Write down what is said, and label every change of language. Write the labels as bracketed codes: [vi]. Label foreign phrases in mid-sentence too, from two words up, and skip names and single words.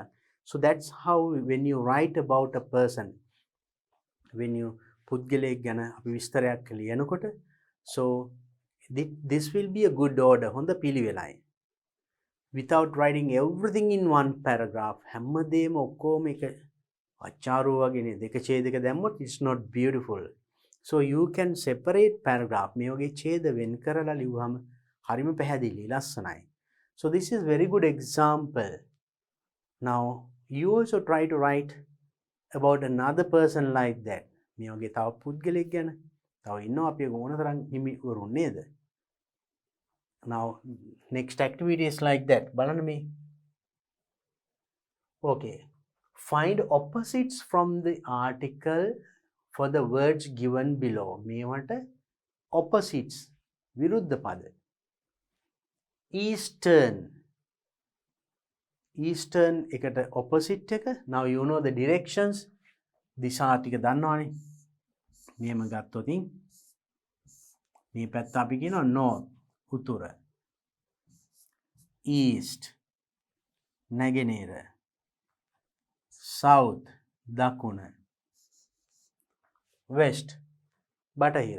[en] So that's how when you write about a person, when you [si] පුද්ගලයෙක් ගැන අපි විස්තරයක් ලියනකොට, [en] so this will be a good order, [si] හොඳ පිළිවෙලයි. [en] Without writing everything in one paragraph, [si] හැමදේම ඔක්කොම එක අචාරු වගේ නේද? එක ඡේදයක දැම්මොත් [en] it's not beautiful. So you can separate paragraph. [si] මේ වගේ ඡේද වෙන් කරලා ලියුවහම හරිම පැහැදිලි ලස්සනයි. [en] So this is very good example. Now you also try to write about another person like that. [si] මේ වගේ තව පුද්ගලයෙක් ගැන තව ඉන්නවා අපි ඕන තරම් හිමිවරුන් නේද? [en] Now next activity is like that. [si] බලන්න මේ. [en] Okay. Find opposites from the article for the words given below. [si] මේවට opposites විරුද්ධ පද. Eastern එකට opposite එක. [en] Now you know the directions. [si] දිශා ටික දන්නවනේ. මෙහෙම ගත්තොත් මේ පැත්ත අපි කියනවා north උතුර. East නැගෙනහිර. South දකුණ. West බටහිර.